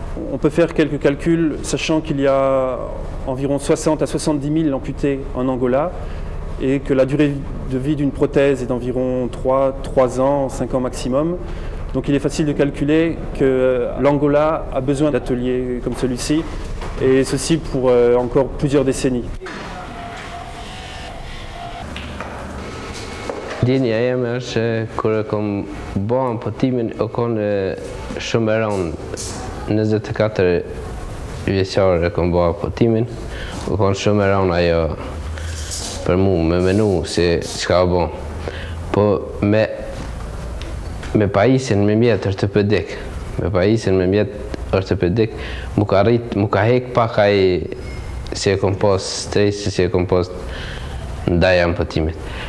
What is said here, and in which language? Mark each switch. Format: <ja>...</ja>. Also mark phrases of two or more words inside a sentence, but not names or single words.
<fr>On peut faire quelques calculs, sachant qu'il y a environ 60 à 70 000 amputés en Angola, et que la durée de vie d'une prothèse est d'environ 3 ans, 5 ans maximum. Donc il est facile de calculer que l'Angola a besoin d'ateliers comme celui-ci, et ceci pour encore plusieurs décennies.</fr> <sq>Dinja jeme është kur e kom bërë amputimin o konë shumë e rëndë. 24 vjeçare e kom bërë amputimin, o konë shumë e rëndë ajo për mu, me menu se çka o bën. Po me pajisjen me mjet ortopedik, mu ka hek pak ai si e kom pas stresi, si e kom pas ndaj amputimit.</sq>